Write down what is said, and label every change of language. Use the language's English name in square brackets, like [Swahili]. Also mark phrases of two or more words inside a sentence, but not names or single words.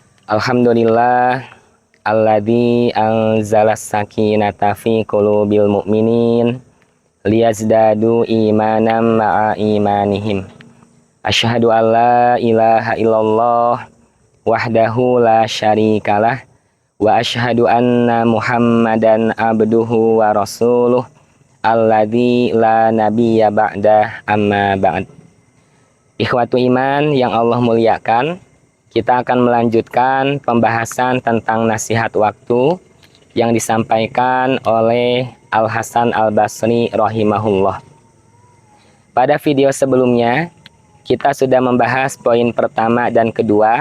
[Arabic] الحمد لله الذي أنزل السكينة في قلوب المؤمنين ليزدادوا إيمانا مع إيمانهم. أشهد أن لا إله إلا الله وحده لا شريك له وأشهد أن محمدا عبده ورسوله الذي لا نبي بعده أما بعد. إخوة الإيمان [Indonesian] yang Allah muliakan, kita akan melanjutkan pembahasan tentang nasihat waktu yang disampaikan oleh Al-Hasan Al-Basri rahimahullah. Pada video sebelumnya, kita sudah membahas poin pertama dan kedua.